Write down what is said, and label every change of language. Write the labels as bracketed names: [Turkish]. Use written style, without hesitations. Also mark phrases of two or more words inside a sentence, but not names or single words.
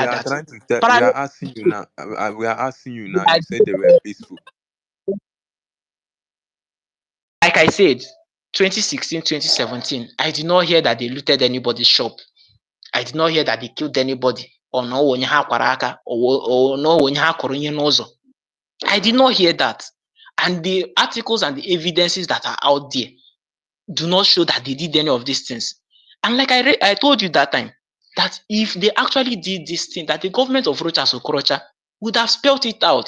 [English] are are that trying to we are asking you now. We are asking you now. You said they were peaceful. like I said, 2016, 2017, I did not hear that they looted anybody's shop. I did not hear that they killed anybody. [Igbo] Or no onye ha kwara aka, or no onye ha kụrụ ihe n'ụzọ. [English] I did not hear that. And the articles and the evidences that are out there do not show that they did any of these things. And like I told you that time, that if they actually did this thing, that the government of Rochas Okorocha would have spelled it out.